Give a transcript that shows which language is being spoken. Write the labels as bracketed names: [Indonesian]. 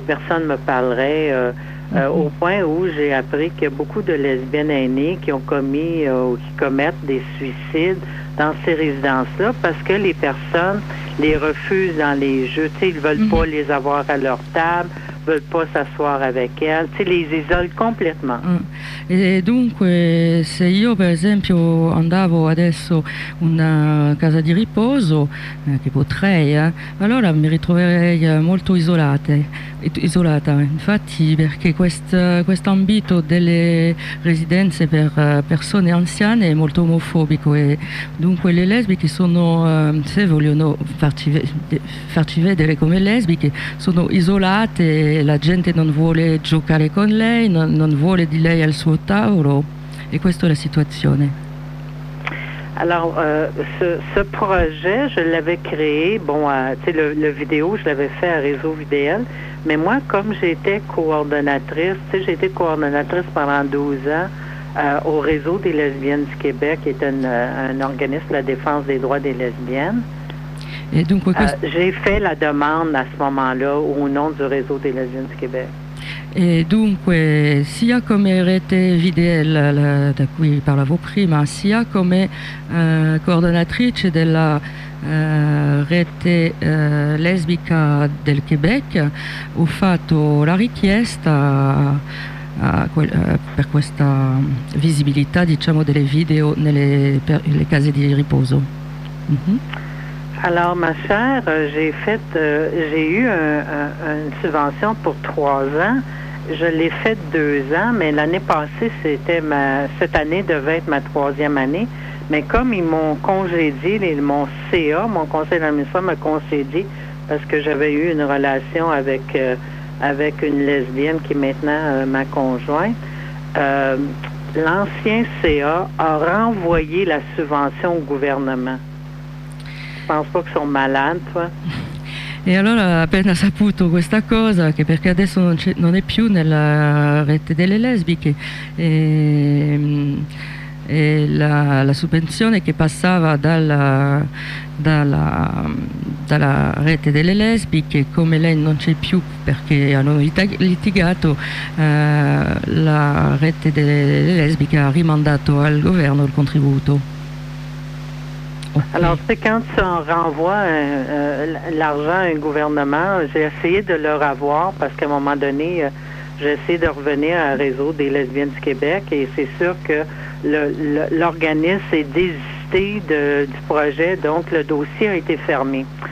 [French] Personne ne me parlerait au point où j'ai appris qu'il y a beaucoup de lesbiennes aînées qui ont commis ou qui commettent des suicides dans ces résidences-là parce que les personnes les refusent dans les jeux. T'sais, ils ne veulent pas les avoir à leur table. veulent pas s'asseoir avec elle. Tu sais, les isolent complètement. Et donc, [Italian] se io per esempio andavo adesso in una casa di riposo, che potrei, allora mi ritroverei molto isolata. Infatti, perché questo ambito delle residenze per persone anziane è molto omofobico. E dunque le lesbiche sono, se vogliono farci vedere come lesbiche, sono isolate, la gente non vuole giocare con lei, non vuole di lei al suo tavolo, e questa è la situazione. [French] Alors, ce projet, je l'avais créé, bon, tu sais, le vidéo, je l'avais fait à Réseau VDL, mais moi, comme j'étais coordonnatrice, tu sais, j'ai été coordonnatrice pendant 12 ans au Réseau des lesbiennes du Québec, qui est un organisme de la défense des droits des lesbiennes. Et donc, j'ai fait la demande à ce moment-là au nom du Réseau des lesbiennes du Québec. [Italian] E dunque, sia come rete VDL, da cui parlavo prima, sia come coordinatrice della rete lesbica del Quebec, ho fatto la richiesta per questa visibilità, diciamo, delle video nelle case di riposo. Mm-hmm. [French] Alors, ma chère, j'ai eu une subvention pour 3 ans. Je l'ai fait 2 ans, mais l'année passée, cette année devait être ma 3e année. Mais comme ils m'ont congédié, mon CA, mon conseil d'administration m'a congédié parce que j'avais eu une relation avec une lesbienne qui est maintenant ma conjointe, l'ancien CA a renvoyé la subvention au gouvernement. Je pense pas qu'ils sont malades, toi. [Italian] E allora, appena saputo questa cosa, che perché adesso non è più nella rete delle lesbiche, e la subvenzione che passava dalla rete delle lesbiche, come lei non c'è più perché hanno litigato, la rete delle lesbiche ha rimandato al governo il contributo. [English] Okay. [French] Alors, c'est quand tu en renvoies l'argent à un gouvernement, j'ai essayé de le revoir parce qu'à un moment donné, j'ai essayé de revenir à un Réseau des lesbiennes du Québec et c'est sûr que l'organisme est désisté du projet, donc le dossier a été fermé.